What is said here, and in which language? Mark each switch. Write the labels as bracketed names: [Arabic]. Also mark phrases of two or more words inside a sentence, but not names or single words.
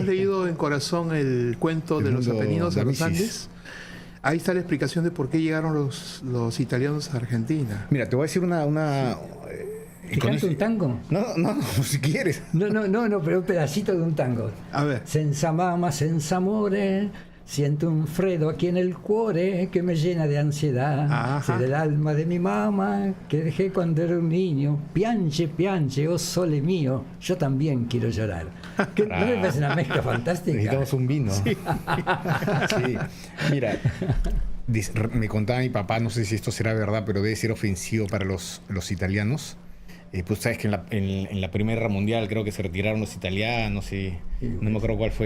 [Spanish] ¿Tú has leído en Corazón el cuento de los Apeninos a los Andes? Ahí está la explicación de por qué llegaron los italianos a Argentina. Mira, te voy a decir ¿Te canto un tango? No, si quieres. No, pero un pedacito de un tango. A ver. [Italian] Senza mamma, senza amore, [Spanish] siento un freddo aquí en el cuore que me llena de ansiedad. Ajá. Ser el alma de mi mamá que dejé cuando era un niño. [Italian] Piange, piange, oh sole mío, [Spanish] yo también quiero llorar. ¿No me parece una mezcla fantástica? Necesitamos un vino. Sí. Mira, me contaba mi papá, no sé si esto será verdad, pero debe ser ofensivo para los italianos. Pues sabes que en la Primera Guerra Mundial creo que se retiraron los italianos y no me acuerdo cuál fue.